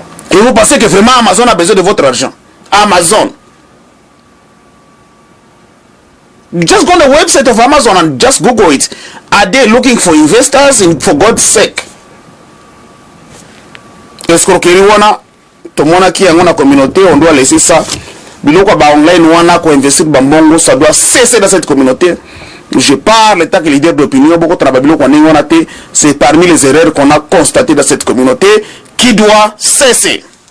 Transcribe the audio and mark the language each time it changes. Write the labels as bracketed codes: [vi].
[fr] Et vous pensez que vraiment Amazon a besoin de votre argent? [en] Amazon. Just go on the website of Amazon and just Google it. Are they looking for investors? For God's sake. [fr] Escroquerie wana, tout le monde qui est dans la communauté, on doit laisser ça. [ln] Biloko ba online wana ko investir bambongo, [fr] ça doit cesser dans cette communauté. Je parle tant que leader d'opinion, beaucoup de travail c'est parmi les erreurs qu'on a constatées dans cette communauté qui doit cesser.